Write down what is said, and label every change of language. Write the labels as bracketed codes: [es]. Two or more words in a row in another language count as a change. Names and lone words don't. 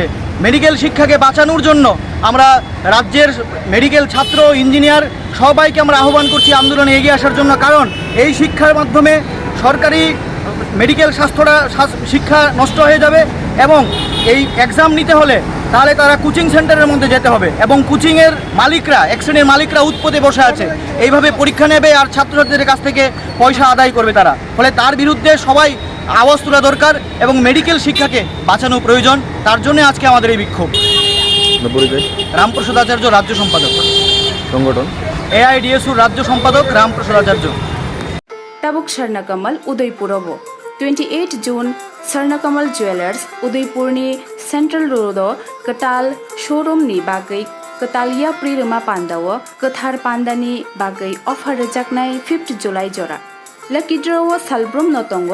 [bn] মেডিকেল শিক্ষাকে বাঁচানোর জন্য আমরা রাজ্যের মেডিকেল ছাত্র ইঞ্জিনিয়ার সবাইকে আমরা আহ্বান করছি আন্দোলনে এগিয়ে আসার জন্য, কারণ এই শিক্ষার মাধ্যমে সরকারি মেডিকেল শিক্ষা নষ্ট হয়ে যাবে এবং এই এক্সাম নিতে হলে তাহলে তারা [en] coaching center [bn] মধ্যে যেতে হবে এবং কোচিংয়ের মালিকরা এক শ্রেণীর মালিকরা উৎপদে বসে আছে, এইভাবে পরীক্ষা নেবে আর ছাত্রছাত্রীদের কাছ থেকে পয়সা আদায় করবে তারা। ফলে তার বিরুদ্ধে সবাই আওয়াজ তোলা দরকার এবং মেডিকেল শিক্ষাকে বাঁচানো প্রয়োজন। তার জন্য আজকে আমাদের এই বিক্ষোভ। রামপ্রসাদ আচার্য, রাজ্য সম্পাদক, সংগঠন এআইডিএসও রাজ্য সম্পাদক রামপ্রসাদ আচার্য। [trp] Tabuk Sharnakamal Udaipurabo 28 June Sharnakamal Jewelers Udaipurni Central Road Katal Showroom ni bagai Katalia Prirama Pandawa Kathar Pandani bagai offer rejaknai 5th July jora [en] Lucky draw [trp] Salbrum notongo